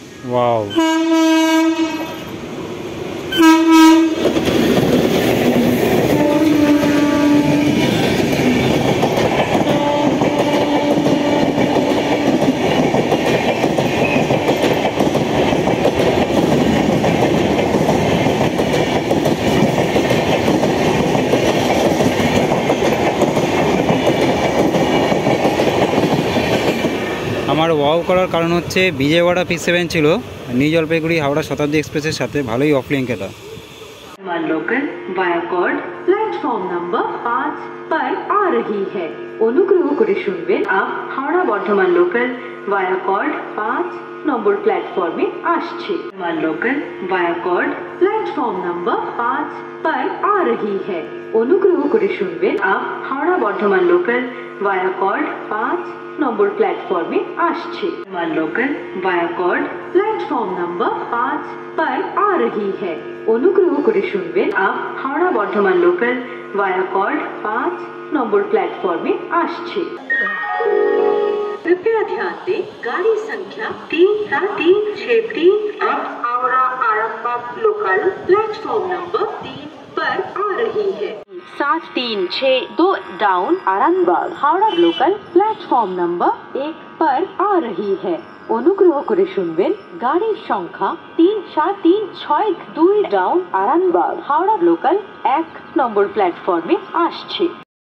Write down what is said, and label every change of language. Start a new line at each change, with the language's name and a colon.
Bangla: Wow, আমার wow করার কারণ হচ্ছে বিজয়ওয়াড়া P7 ছিল নিউ জলপাইগুড়ি হাওড়া শতাব্দী এক্সপ্রেসের সাথে, ভালোই অফ লিঙ্ক এটা।
Hindi: Local via cord platform number 5 पर आ रही है।
Bangla: অনুগ্রহ করে শুনবেন, up Howrah Bardhaman local via cord 5 নম্বর প্ল্যাটফর্মে আসছে।
Hindi: Local via cord platform number 5 पर आ रही है।
Bangla: অনুগ্রহ করে শুনবেন, up Howrah Bardhaman local via cord 5 নম্বর প্ল্যাটফর্মে আসছে।
Hindi: Local via cord platform number 5 पर आ रही है।
Bangla: অনুগ্রহ করে শুনবেন, up Howrah Bardhaman local via cord 5 নম্বর প্ল্যাটফর্মে আসছে।
Hindi: कृपया ध्यान दें, गाड़ी संख्या 3-363 अब Howrah Arambagh local platform number 3 पर आ रही है। 7362 down Arambagh Howrah local platform number 1 पर आ रही है।
Bangla: অনুগ্রহ করে শুনবেন, গাড়ির সংখ্যা 37362 ডাউন আরামবাগ হাওড়া লোকাল 1 নম্বর প্ল্যাটফর্মে আসছে।